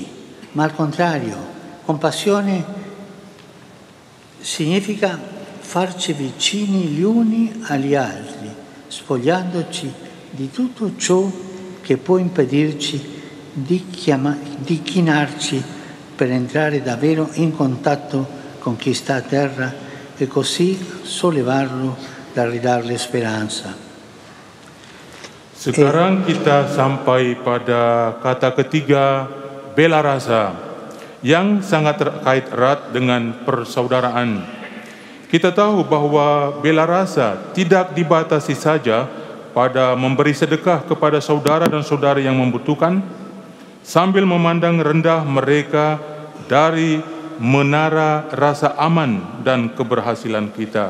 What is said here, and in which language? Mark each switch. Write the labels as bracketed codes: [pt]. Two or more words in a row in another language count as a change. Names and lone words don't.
[it] ma al contrario, compassione significa farci vicini gli uni agli altri, spogliandoci di tutto ciò che può impedirci di chinarci per entrare davvero in contatto con chi sta a terra e così sollevarlo dan ridarle speranza. [id] Sekarang kita sampai pada kata ketiga, bela rasa, yang sangat terkait erat dengan persaudaraan. Kita tahu bahwa bela rasa tidak dibatasi saja pada memberi sedekah kepada saudara dan saudari yang membutuhkan, sambil memandang rendah mereka dari menara rasa aman dan keberhasilan kita.